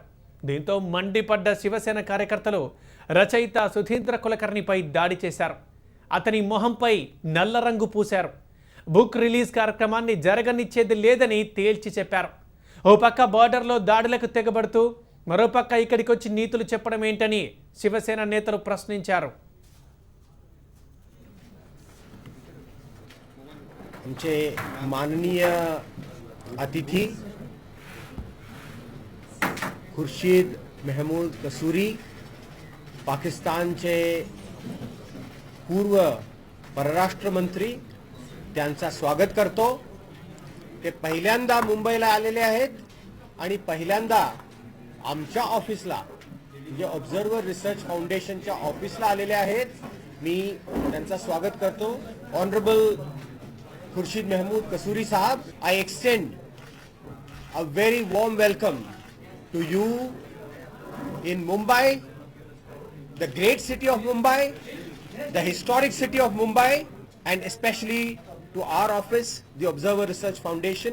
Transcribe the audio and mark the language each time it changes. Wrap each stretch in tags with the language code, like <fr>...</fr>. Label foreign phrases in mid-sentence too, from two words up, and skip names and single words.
<te>దీంతో మండిపడ్డ శివసేన కార్యకర్తలు రచయిత సుధీంద్ర కులకర్ణిపై దాడి చేశారు. అతని మొహంపై నల్ల రంగు పూశారు. బుక్ రిలీజ్ కార్యక్రమాన్ని జరగనిచ్చేది లేదని తేల్చి చెప్పారు. ఓ పక్క బార్డర్లో దాడులకు తెగబడుతూ మరోపక్క ఇక్కడికి వచ్చి నీతులు చెప్పడం ఏంటని శివసేన నేతలు ప్రశ్నించారు.</te> <mr>आमचे माननीय अतिथी खुर्शीद महमूद कसूरी, पाकिस्तानचे पूर्व परराष्ट्र मंत्री, त्यांचा स्वागत करतो. ते पहिल्यांदा मुंबईला आलेले आहेत आणि पहिल्यांदा आमच्या ऑफिसला म्हणजे ऑब्झर्वर रिसर्च फाउंडेशनच्या ऑफिसला आलेले आहेत. मी त्यांचा स्वागत करतो. ऑनरेबल खुर्शीद महमूद कसूरी साहब,</mr> <en>I extend a very warm welcome to you in Mumbai, the great city of Mumbai, the historic city of Mumbai, and especially to our office, the Observer Research Foundation.</en>